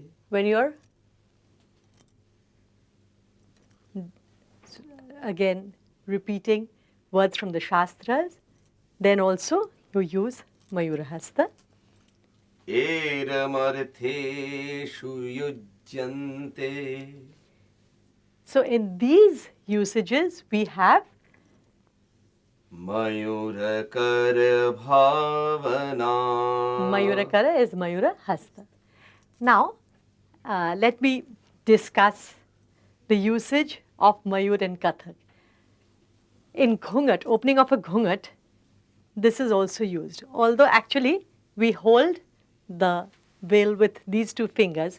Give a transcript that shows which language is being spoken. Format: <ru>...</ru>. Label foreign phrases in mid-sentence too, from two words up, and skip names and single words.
<en>When you're again repeating words from the Shastras, then also you use Mayura Hasta.</en> <sa>एरमर्थेषु युज्यन्ते.</sa> <en>So in these usages we have</en> <sa>मयूराकार भावना.</sa> <en>Mayurakara is Mayura Hasta. Now let me discuss the usage of Mayur in Kathak. In Ghungat, opening of a Ghungat, this is also used. Although actually we hold the veil with these two fingers.</en>